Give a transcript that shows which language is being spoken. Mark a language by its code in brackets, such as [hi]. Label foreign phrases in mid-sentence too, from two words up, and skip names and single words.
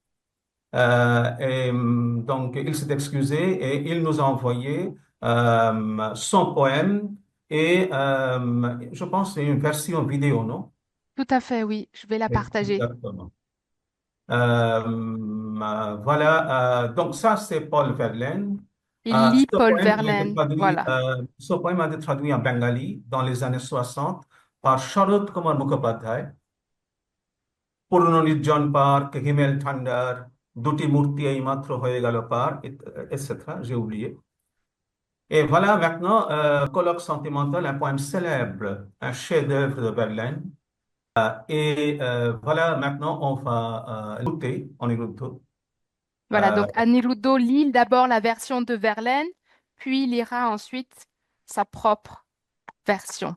[fr] Donc, il s'est excusé et il nous a envoyé son poème et je pense que c'est une version vidéo, non? Tout à fait, oui, je vais la Oui, partager. exactement. Voilà, donc ça c'est Paul Verlaine. Il lit Ce Paul poème a été Verlaine. traduit, Voilà. ce poème a été traduit en bengali dans les années 60 par Sharad Kumar Mukhopadhyay. [bn] পুরনো পার্ক হিমেল ঠান্ডার দুটি মূর্তি এই মাত্র হয়ে গেল পার etc. [fr] J'ai oublié. Et voilà maintenant Colloque sentimental, un poème célèbre, un chef-d'œuvre de Verlaine. Et voilà maintenant on va l'écouter en Urdu. Voilà, donc Aniruddha lit d'abord la version de Verlaine, puis il lira ensuite sa propre version.